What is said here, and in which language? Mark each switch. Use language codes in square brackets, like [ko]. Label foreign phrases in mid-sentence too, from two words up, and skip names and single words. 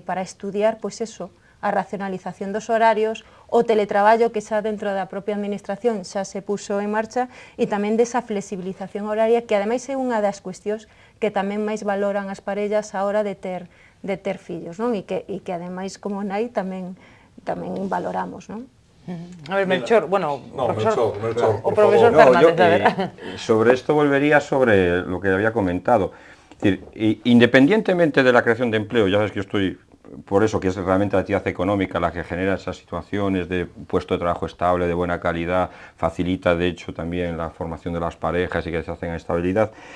[gl] Para estudiar pois eso, a racionalización dos horarios, o teletraballo que xa dentro da propia administración xa se puxo en marcha, e tamén desa flexibilización horaria que ademais é unha das cuestións que tamén máis valoran as parellas a hora de ter fillos, non? E que ademais como nai tamén valoramos, non? A ver, Melchor, bueno, Melchor, o profesor Fernández, a ver. [es] Sobre esto volvería sobre lo que había comentado. Es decir, independientemente de la creación de empleo, ya sabes que yo estoy por eso, que es realmente la actividad económica la que genera esas situaciones de puesto de trabajo estable, de buena calidad, facilita de hecho también la formación de las parejas y que se hacen estabilidad.